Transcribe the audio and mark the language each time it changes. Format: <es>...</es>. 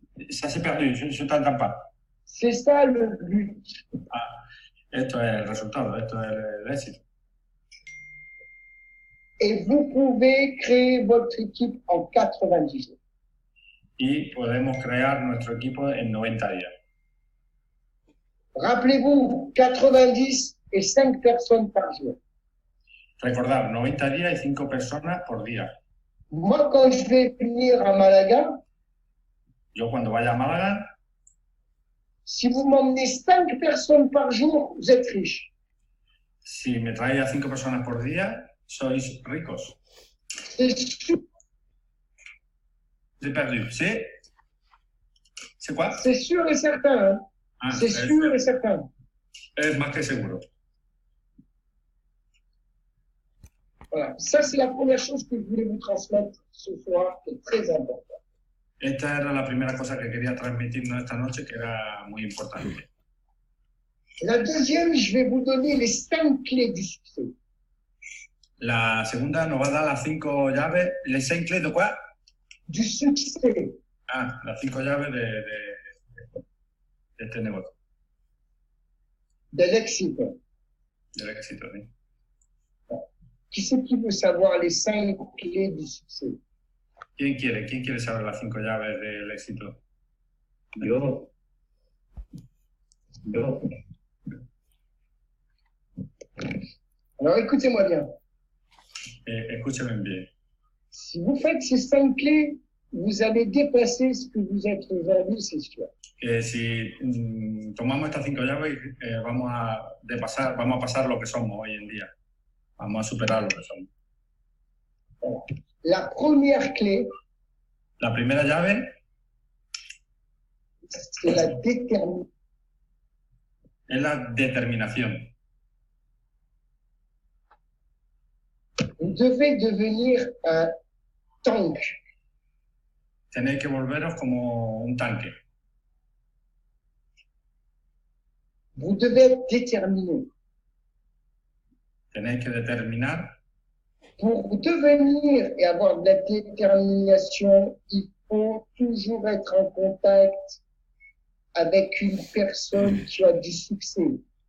<fr>Ça s'est perdu, je t'entends pas. c'est ça le but.</fr> <es>Esto es el resultado, esto es el éxito.</es> <fr>Et vous pouvez créer votre équipe en 90 jours.</fr> <es>Y podemos crear nuestro equipo en 90 días.</es> <fr>Rappelez-vous, 90 et 5 personnes par jour.</fr> <es>Recordad, 90 días y 5 personas por día.</es> <fr>Moi, quand je vais venir à Malaga,</fr> <es>Yo cuando vaya a Málaga,</es> <fr>si vous m'emmenez 5 personnes par jour, vous êtes riche.</fr> <es>si me traéis a 5 personas por día, sois ricos.</es> <fr>C'est sûr, J'ai perdu. C'est quoi? c'est sûr et certain. Ah, C'est sûr et certain.</fr> <es>es más que seguro.</es> <fr>Voilà. Ça, c'est la première chose que je voulais vous transmettre ce soir, qui est très important.</fr> <es>Esta era la primera cosa que quería transmitirnos esta noche, que era muy importante.</es> <fr>La deuxième, je vais vous donner les 5 clés du succès.</fr> <es>La segunda nos va a dar las 5 llaves.</es> <fr>¿Les 5 clés</fr> <es>de cuál?</es> <fr>Du succès.</fr> <es>Ah, las 5 llaves de este negocio, De l'éxito. del éxito. ¿Sí?</es> <fr>Qui c'est qui veut savoir les 5 clés du succès?</fr> <es>¿Quién quiere saber las 5 llaves del éxito? Yo.</es> <fr>Alors écoutez-moi bien.</fr> <es>Escúchenme bien.</es> <fr>Si vous faites ces 5 clés, vous allez dépasser ce que vous êtes aujourd'hui, c'est sûr.</fr> <es>Si tomamos estas 5 llaves, vamos a pasar lo que somos hoy en día. Vamos a superar lo que somos.</es> <fr>La première clé,</fr> <es>La primera llave</es> <fr>c'est la détermination.</fr> <es>es la determinación.</es> <fr>Vous devez devenir un tank.</fr> <es>Tenéis que volveros como un tanque.</es> <fr>Vous devez être déterminé.</fr> <es>Tenéis que determinar.</es> <fr>Pour devenir et avoir de la détermination, il faut toujours être en contact avec une personne qui a du succès.</fr>